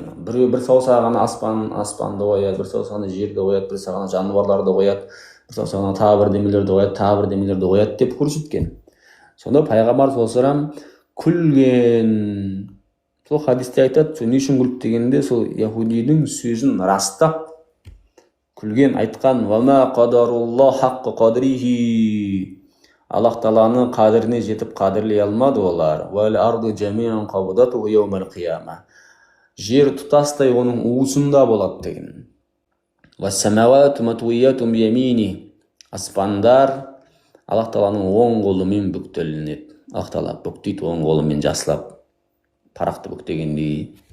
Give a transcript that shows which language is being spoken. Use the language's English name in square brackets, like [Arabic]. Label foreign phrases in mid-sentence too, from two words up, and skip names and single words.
[Kazakh] Бір саусағына аспанды қояды, бір саусағына жерді қояды, бір саусағына жануарларды қояды, бір саусағына тағы бір демелерді қояды, тағы бір демелерді қояды деп көрсеткен. Сонда пайғамбар саллаллаху күлген. Сол хадисте айтады, сол не үшін күлді дегенде, сол яһудидің сөзін растап күлген, айтқан: [Arabic] "وما قدروا الله حق قدره". [Kazakh] Аллах тағаланы қадіріне жетіп қадірлей алмады олар. [Arabic] "والأرض جميعا قبضته يوم القيامة". [Kazakh] Жер тұтастай оның уысында болады деген. [Arabic] "والسماوات مطويات بيمينه". [Kazakh] Аспандар Аллах тағаланың оң қолымен бүктелінеді. Аллах тағала бүктейді оң қолымен, жақсылап парақты бүктегендей.